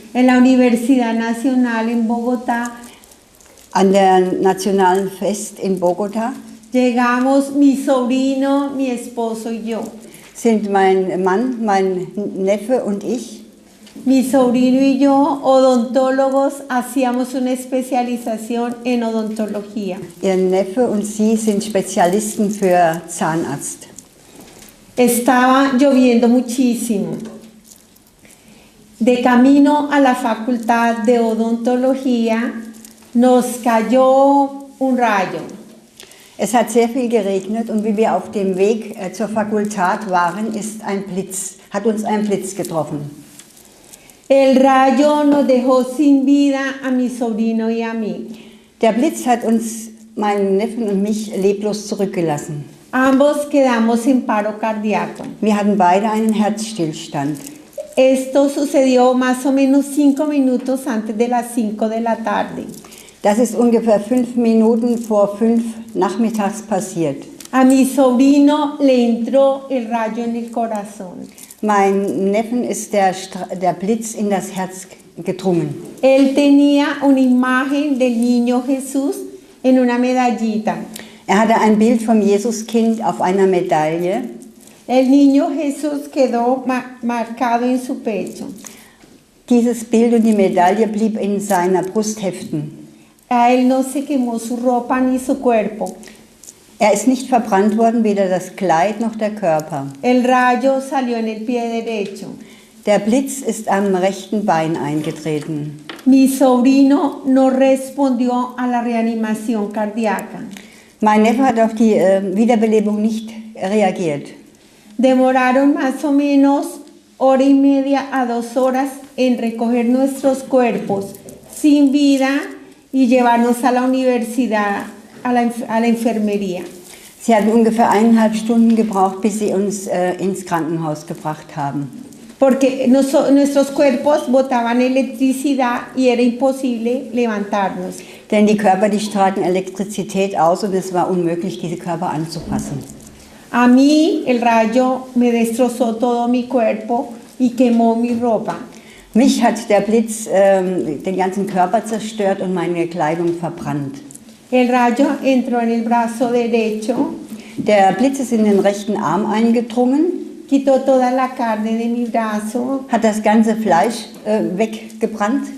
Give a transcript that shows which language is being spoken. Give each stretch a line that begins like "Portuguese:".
Spanish: en la Universidad Nacional en Bogotá,
German: an der Nationalen Fest in Bogota
Spanish: llegamos mi sobrino, mi esposo y yo.
German: sind mein Mann, mein Neffe und ich.
Spanish: Mi sobrino y yo, odontólogos, hacíamos una especialización en odontología.
German: Ihr Neffe und sie sind Spezialisten für Zahnarzt.
Spanish: Estaba lloviendo muchísimo. De camino a la facultad de odontología nos cayó un rayo.
German: Es hat sehr viel geregnet und wie wir auf dem Weg zur Fakultät waren, hat uns ein Blitz getroffen.
Spanish: El rayo nos dejó sin vida a mi sobrino y a mí.
German: Der Blitz hat uns, meinen Neffen und mich, leblos zurückgelassen.
Spanish: Ambos quedamos en paro cardíaco.
German: Wir hatten beide einen Herzstillstand.
Spanish: Esto sucedió más o menos 5 minutos antes de las 5 de la tarde.
German: Das ist ungefähr 5 Minuten vor 5 nachmittags passiert.
Spanish: A mi sobrino le entró el rayo en el corazón.
German: Mein Neffen ist der Blitz in das Herz gedrungen.
Spanish: Él tenía una imagen del niño Jesús en una medallita.
German: Er hatte ein Bild vom Jesuskind auf einer Medaille.
Spanish: El niño Jesús quedó marcado en su pecho.
German: Dieses Bild und die Medaille blieb in seiner Brust heften.
Spanish: A él no se quemó su ropa ni su cuerpo.
German: Er ist nicht verbrannt worden, weder das Kleid noch der Körper.
Spanish: El rayo salió en el pie derecho.
German: Der Blitz ist am rechten Bein eingetreten.
Spanish: Mi sobrino no respondió a la reanimación cardíaca.
German: Mein Neffe hat auf die Wiederbelebung nicht reagiert.
Spanish: Demoraron más o menos 1:30 a 2 horas en recoger nuestros cuerpos sin vida y llevarnos a la universidad, a la enfermería.
German: Sie hatten ungefähr 1,5 Stunden gebraucht, bis sie uns ins Krankenhaus gebracht haben.
Spanish: Porque nuestros cuerpos botaban electricidad y era imposible levantarnos.
German: Denn die Körper, die strahlten Elektrizität aus und es war unmöglich, diese Körper anzupassen.
Spanish: A mí el rayo me destrozó todo mi cuerpo y quemó mi ropa.
German: Mich hat der Blitz den ganzen Körper zerstört und meine Kleidung verbrannt.
Spanish: El rayo entró en el brazo derecho,
German: Der Blitz ist in den rechten Arm eingedrungen,
Spanish: quitó toda la carne de mi brazo,
German: hat das ganze Fleisch weggebrannt,